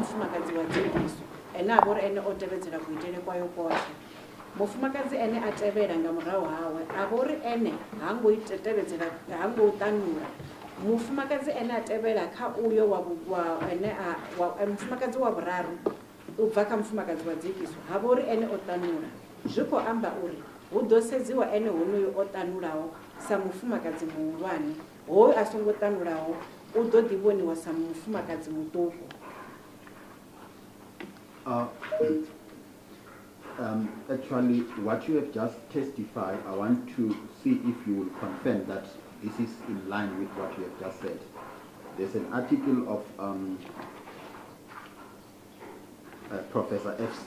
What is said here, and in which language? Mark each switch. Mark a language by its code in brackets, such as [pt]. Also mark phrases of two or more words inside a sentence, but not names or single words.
[ve] mufumakadzi wa dzekiso ene a vha uri ene o tevhedzela kuitele kwayo kwoṱhe, mufumakadzi ene a tevhela nga murahu hawe a vha uri ene hango tevhedzela hango ṱanula, mufumakadzi ene a tevhela kha uyo mufumakadzi wa vhuraru u bva kha mufumakadzi wa dzekiso ha vha uri ene o ṱanula, zwi khou amba uri hu ḓo sedziwa ene honoyo o ṱanulaho sa mufumakadzi muhulwane, hoyu a songo ṱanulaho u ḓo ḓi vhoniwa sa mufumakadzi muṱuku. [en] Actually, what you have just testified, I want to see if you will confirm that this is in line with what you have just said. There's an article of Professor F.C.